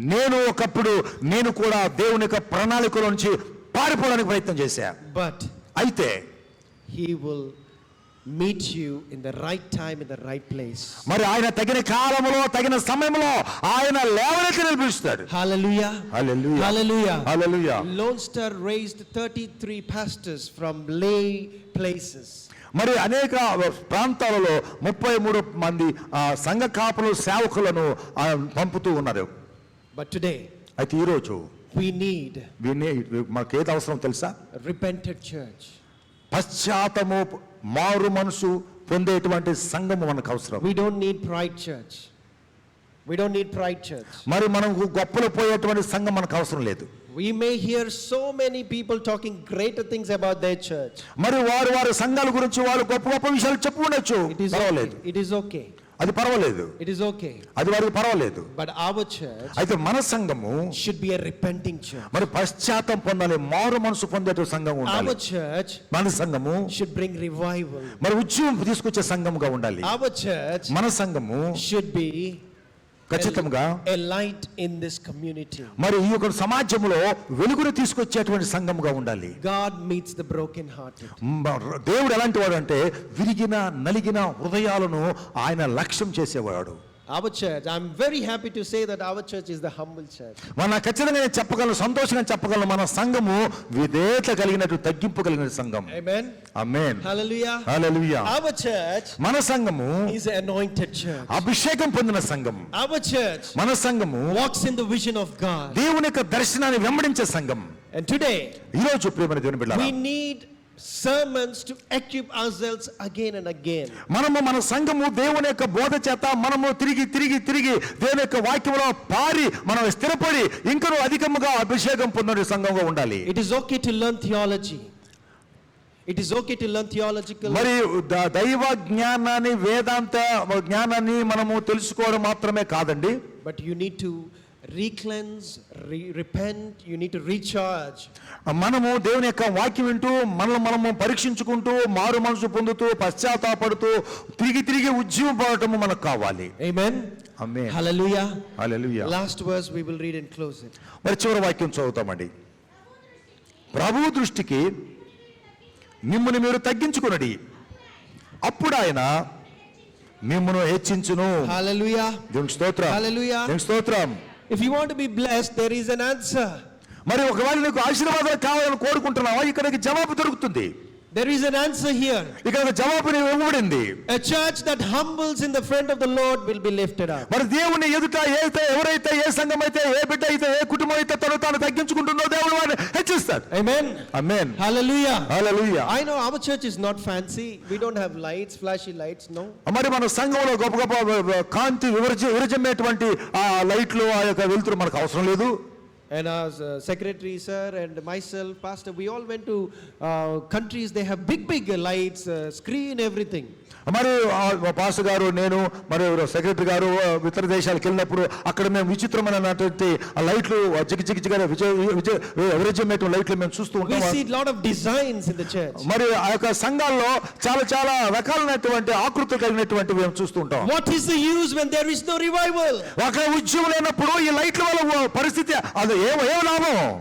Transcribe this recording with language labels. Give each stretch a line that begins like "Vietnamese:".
Telugu: నేను ఒకప్పుడు నేను కూడా దేవుని యొక్క ప్రణాళికలో నుంచి పారిపోవడానికి ప్రయత్నం చేశా.
English: But
Telugu: అయితే
English: he will meet you in the right time, in the right place.
Telugu: మరి ఆయన తగిన కాలంలో తగిన సమయంలో ఆయన లేవనెత్తి నిలిపిస్తాడు.
English: Hallelujah.
Telugu: Hallelujah.
English: Hallelujah.
Telugu: Hallelujah.
English: Lone Star raised 33 pastors from lay places.
Telugu: మరి అనేక ప్రాంతాలలో 33 మంది సంఘ కాపులు సేవకులను పంపుతూ ఉన్నారు.
English: But today,
Telugu: అయితే ఈరోజు
English: we need
Telugu: మాకు ఏది అవసరం తెలుసా?
English: a repentant church.
Telugu: పశ్చాత్తము మారు మనసు పొందేటువంటి సంఘము మనకు అవసరం.
English: We don't need pride church. We don't need Pride Church.
Telugu: మరి మనం గొప్పలు పోయేటువంటి సంఘం మనకు అవసరం లేదు.
English: We may hear so many people talking greater things about their church.
Telugu: మరి వారి సంఘాల గురించి వాళ్ళు గొప్ప గొప్ప విషయాలు చెప్పు ఉండొచ్చు. పర్వాలేదు.
English: It is okay.
Telugu: అది పర్వాలేదు.
English: It is okay.
Telugu: అది వారికి పర్వాలేదు.
English: But our church
Telugu: అయితే మన సంఘము
English: should be a repenting church.
Telugu: మరి పశ్చాత్తాపం పొందాలి, మారు మనసు పొందేట సంఘం ఉండాలి.
English: Our church
Telugu: మన సంఘము
English: should bring revival.
Telugu: మరి ఉజ్జీవం తీసుకొచ్చే సంఘముగా ఉండాలి.
English: Our church
Telugu: మన సంఘము
English: should be
Telugu: ఖచ్చితంగా
English: a light in this community.
Telugu: మరి ఈ యొక్క సమాజంలో వెలుగును తీసుకొచ్చేటువంటి సంఘముగా ఉండాలి.
English: God meets the broken hearted.
Telugu: దేవుడు ఎలాంటి వాడు అంటే విరిగిన నలిగిన హృదయాలను ఆయన లక్ష్యం చేసేవాడు.
English: Our church, I'm very happy to say that our church is the humble church.
Telugu: మన ఖచ్చితంగా చెప్పగలను, సంతోషంగా చెప్పగలను, మన సంఘము విధేయత కలిగినట్టు తగ్గింపు కలిగిన సంఘం.
English: Amen.
Telugu: Amen.
English: Hallelujah.
Telugu: Hallelujah.
English: Our church
Telugu: మన సంఘము
English: is an anointed church.
Telugu: అభిషేకం పొందిన సంఘం.
English: Our church
Telugu: మన సంఘము
English: walks in the vision of God.
Telugu: దేవుని యొక్క దర్శనాన్ని వెంబడించే సంఘం.
English: And today
Telugu: ఈ రోజు ప్రియమైన దేవుని బిడ్డలారా,
English: we need sermons to equip ourselves again and again.
Telugu: మనము మన సంఘము దేవుని యొక్క బోధ చేత మనము తిరిగి దేవుని యొక్క వాక్యములో పారి మనం స్థిరపడి ఇంకనూ అధికముగా అభిషేకం పొందిన సంఘంగా ఉండాలి.
English: It is okay to learn theology. It is okay to learn theological.
Telugu: మరి దైవ జ్ఞానాన్ని, వేదాంత జ్ఞానాన్ని మనము తెలుసుకోవడం మాత్రమే కాదండి.
English: But you need to re-cleanse, repent, you need to recharge.
Telugu: మనము దేవుని యొక్క వాక్యం వింటూ మనము పరీక్షించుకుంటూ మారు మనసు పొందుతూ పశ్చాత్తాపడుతూ తిరిగి ఉజ్జీవం పడటము మనకు కావాలి.
English: Amen.
Telugu: Amen.
English: Hallelujah.
Telugu: Hallelujah.
English: Last verse we will read and close it.
Telugu: మరి చివరి వాక్యం చదువుతామండి. ప్రభువు దృష్టికి మిమ్మును మీరు తగ్గించుకొనుడి, అప్పుడు ఆయన మిమ్మును హెచ్చించును.
English: Hallelujah.
Telugu: దేవునికి స్తోత్రం.
English: Hallelujah.
Telugu: దేవునికి స్తోత్రం.
English: If you want to be blessed, there is an answer.
Telugu: మరి ఒకవేళ నీకు ఆశీర్వాదాలు కావాలని కోరుకుంటున్నావా, ఇక్కడికి జవాబు దొరుకుతుంది.
English: There is an answer here.
Telugu: ఇక్కడ జవాబు ఇవ్వబడింది.
English: A church that humbles in the front of the Lord will be lifted up.
Telugu: మరి దేవుని ఎదుట ఎవరైతే, ఏ సంఘం అయితే, ఏ బిడ్డ అయితే, ఏ కుటుంబం అయితే తాను తగ్గించుకుంటుందో దేవుడు వారిని హెచ్చిస్తాడు.
English: Amen.
Telugu: Amen.
English: Hallelujah.
Telugu: Hallelujah.
English: I know our church is not fancy. We don't have lights, flashy lights, no.
Telugu: మరి మన సంఘంలో గొప్ప కాంతి విరజమ్మేటువంటి ఆ లైట్లు, ఆ యొక్క వెలుతురు మనకు అవసరం లేదు.
English: And as secretary sir and myself, pastor, we all went to countries, they have big lights, screen, everything.
Telugu: మరి పాస్టర్ గారు, నేను, మరి సెక్రటరీ గారు ఇతర దేశాలకు వెళ్ళినప్పుడు అక్కడ మేము విచిత్రమైనటువంటి లైట్లు జిగిజిగిగా విరజమ్మేటువంటి లైట్లు మేము చూస్తూ
English: We
Telugu: ఉంటాం.
English: see a lot of designs in the church.
Telugu: మరి ఆ యొక్క సంఘాల్లో చాలా రకాలైనటువంటి ఆకృతులు కలిగినటువంటి మేము చూస్తూ ఉంటాం.
English: What is the use when there is no revival?
Telugu: ఒక ఉద్యమం లేనప్పుడు ఈ లైట్ల వల్ల పరిస్థితి అది ఏం లాభం?